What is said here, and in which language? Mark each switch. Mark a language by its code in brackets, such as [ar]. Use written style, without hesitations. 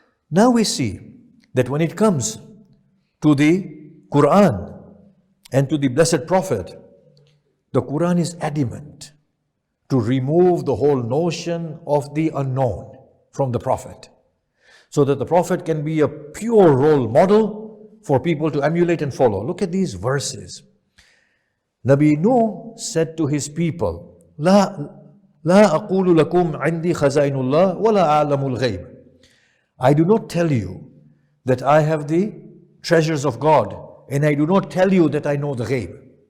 [en] Now we see that when it comes to the Quran and to the Blessed Prophet, the Quran is adamant to remove the whole notion of the unknown from the Prophet, so that the Prophet can be a pure role model for people to emulate and follow. Look at these verses. Nabi Nuh said to his people, [ar] لا أقول لكم عندي خزائن الله ولا أعلم الغيب. [en] I do not tell you that I have the treasures of God, and I do not tell you that I know the ghayb.